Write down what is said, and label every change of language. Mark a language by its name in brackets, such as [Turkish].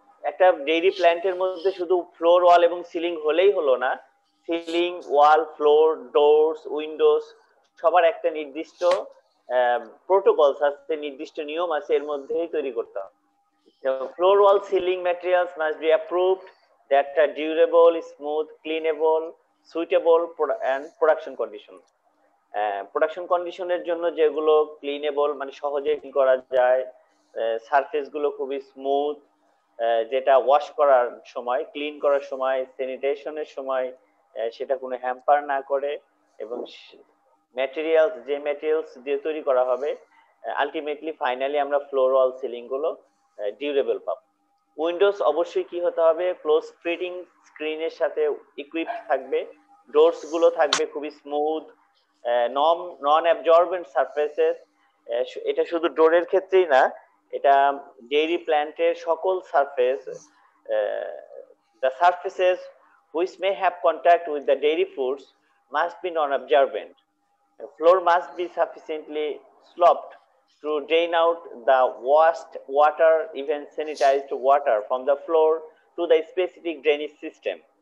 [Bangla] একটা ডেইরি প্ল্যান্টের মধ্যে শুধু ফ্লোর, ওয়াল এবং সিলিং হলেই হলো না, সিলিং, ওয়াল, ফ্লোর, ডোরস, উইন্ডোজ সবার একটা নির্দিষ্ট প্রোটোকলস আছে, নির্দিষ্ট নিয়ম আছে, এর মধ্যেই তৈরি করতে হবে। [English] The floor wall sealing materials must be approved that are durable, smooth, cleanable, suitable and production condition. [Bangla] Production কন্ডিশনের জন্য যেগুলো ক্লিনেবল মানে সহজে ক্লিন করা যায়, সারফেস গুলো খুবই স্মুথ, যেটা ওয়াশ করার সময়, ক্লিন করার সময়, স্যানিটেশনের সময় সেটা কোনো হ্যাম্পার না করে, এবং ম্যাটেরিয়ালস যে ম্যাটেরিয়ালস দিয়ে তৈরি করা হবে আলটিমেটলি ফাইনালি আমরা ফ্লোর ওয়াল সিলিং গুলো ডিউরেবল পাবো। উইন্ডোজ অবশ্যই কি হতে হবে, ক্লোজ ফিটিং স্ক্রিনের সাথে ইকুইপড থাকবে, ডোরস গুলো থাকবে খুবই স্মুথ, নন অ্যাবজর্বেন্ট সারফেসেস। এটা শুধু ডোরের ক্ষেত্রেই না, এটা ডেইরি প্ল্যান্টের সকল surface, [English] the surfaces which may have contact with the dairy foods must be non-absorbent. The floor must be sufficiently sloped to drain out the waste water, even sanitized water from the floor to the specific drainage system.